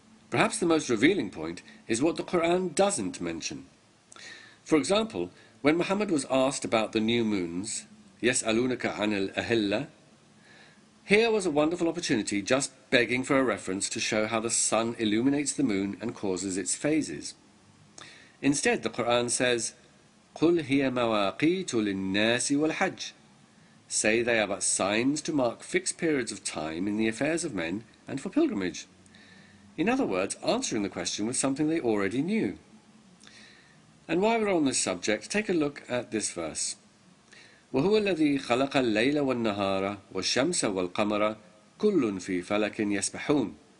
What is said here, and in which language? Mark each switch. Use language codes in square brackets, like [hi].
[en] Perhaps the most revealing point is what the Quran doesn't mention. For example, when Muhammad was asked about the new moons, [ar] يَسْأَلُونَكَ عَنِ الْأَهِلَّةِ, [en] here was a wonderful opportunity just begging for a reference to show how the sun illuminates the moon and causes its phases. Instead, the Quran says, [ar] قُلْ هِيَ مَوَاقِيتُ لِلنَّاسِ وَالْحَجِّ. [en] Say they are but signs to mark fixed periods of time in the affairs of men and for pilgrimage. In other words, answering the question with something they already knew. And while we're on this subject, take a look at this verse. [ar] وَهُوَ الَّذِي خَلَقَ اللَّيْلَ وَالنَّهَارَ وَالشَّمْسَ وَالْقَمَرَ كُلٌّ فِي فَلَكٍ يَسْبَحُونَ.